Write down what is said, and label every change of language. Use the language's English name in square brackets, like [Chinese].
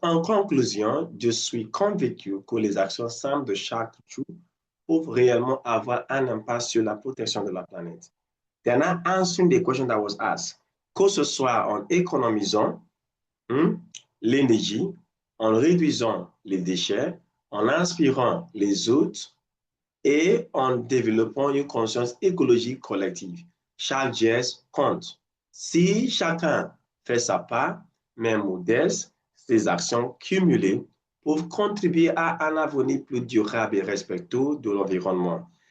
[French] En conclusion, je suis convaincu que les actions simples de chaque jour peuvent réellement avoir un impact sur la protection de la planète. [English] They are not answering the question that was asked. [French] Que ce soit en économisant l'énergie, en réduisant les déchets, en inspirant les autres et en développant une conscience écologique collective. Chaque geste compte. Si chacun fait sa part, même modeste, ces actions cumulées peuvent contribuer à un avenir plus durable et respectueux de l'environnement.